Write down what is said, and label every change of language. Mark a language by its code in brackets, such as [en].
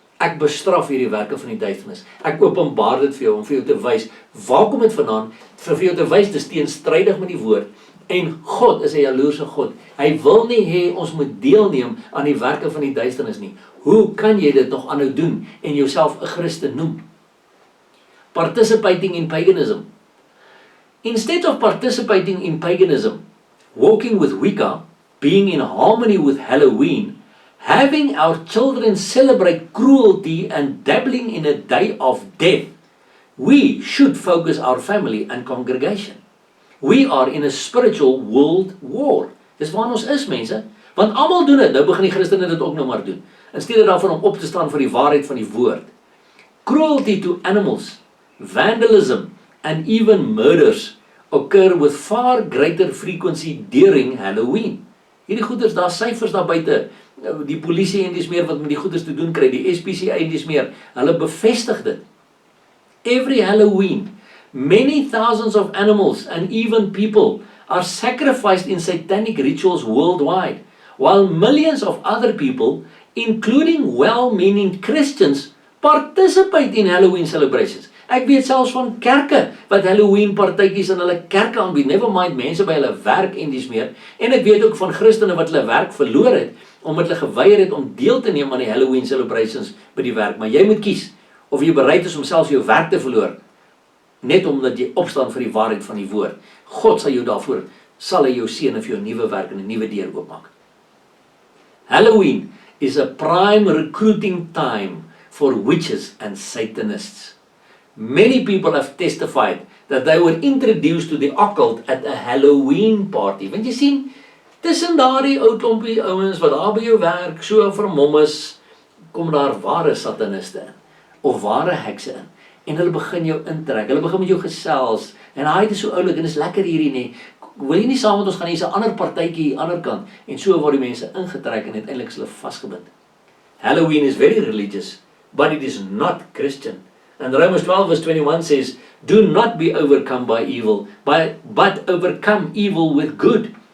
[af] Ek bestraf hierdie werke van die duisternis. Ek openbaar dit vir jou om vir jou te wys, waar kom dit vandaan? Vir jou te wys, dis teenstrydig met die woord. En God is 'n jaloerse God. Hy wil nie hê ons moet deelneem aan die werke van die duisternis nie. Hoe kan jy dit nog aanhou doen en jouself 'n Christen noem? [en] Participating in paganism. Instead of participating in paganism, walking with Wicca, being in harmony with Halloween, having our children celebrate cruelty and dabbling in a day of death, we should focus our family and congregation. We are in a spiritual world war. [af] Dis waar ons is, mense. Want almal doen dit. Nou begin die Christene dit ook nou maar doen. In steede daarvan om op te staan vir die waarheid van die woord. [en] Cruelty to animals, vandalism, and even murders occur with far greater frequency during Halloween. [af] Hierdie goeders, daar syfers daar buite, die polisie en dis meer wat met die goeders te doen kry, die SPCA en dis meer, hulle bevestig dit. [en] Every Halloween, many thousands of animals and even people are sacrificed in satanic rituals worldwide, while millions of other people, including well-meaning Christians, participate in Halloween celebrations. [af] Ek weet selfs van kerke wat Halloween partytjies in hulle kerke aanbied, [en] never mind [af] mense by hulle werk en dis meer. En ek weet ook van Christene wat hulle werk verloor het, omdat hulle geweier het om deel te neem aan die Halloween celebrations by die werk. Maar jy moet kies of jy bereid is om selfs jou werk te verloor, net omdat jy opstaan vir die waarheid van die woord. God sal jou daarvoor, sal hy jou seën vir jou nuwe werk en 'n nuwe deur oopmaak. [en] Halloween is a prime recruiting time for witches and Satanists. Many people have testified that they were introduced to the occult at a Halloween party. [af] Want jy sien, tussen daardie ou klompie ouens wat daar by jou werk so vermom is, kom daar ware sataniste in, of ware hekse in. En hulle begin jou intrek, hulle begin met jou gesels, en hy is so oulik, en is lekker hierdie nie, wil jy nie saam met ons gaan, hier is 'n ander partytjie hier ander kant, en so word die mense ingetrek, en uiteindelik is hulle vasgebind. [en] Halloween is very religious, but it is not Christian. And Romans 12 verse 21 says, do not be overcome by evil, but overcome evil with good.